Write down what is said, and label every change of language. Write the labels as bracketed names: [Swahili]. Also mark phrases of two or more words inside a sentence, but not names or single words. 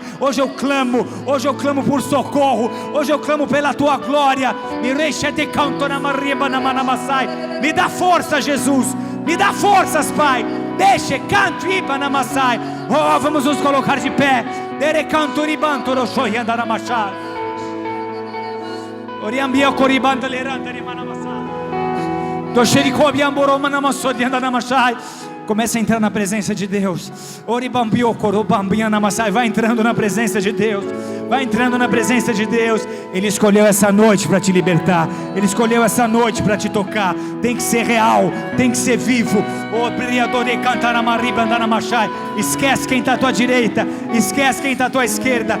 [Portuguese] Hoje eu clamo por socorro, hoje eu clamo pela tua glória. Me dá força, Jesus, me dá forças, Pai. Deixe canto e panamassai. Oh, vamos nos colocar de pé. Dere canto ribanto ro shoyanda namashai. Oriambia coribanda leranda de manamassai. Do xerico biamboro manamassodianda namashai. Comece a entrar na presença de Deus. Oribambio corobambia namassai. Vai entrando na presença de Deus. Vai entrando na presença de Deus. Ele escolheu essa noite para te libertar. Ele escolheu essa noite para te tocar. Tem que ser real, tem que ser vivo. Esquece quem está à tua direita, esquece quem está à tua esquerda.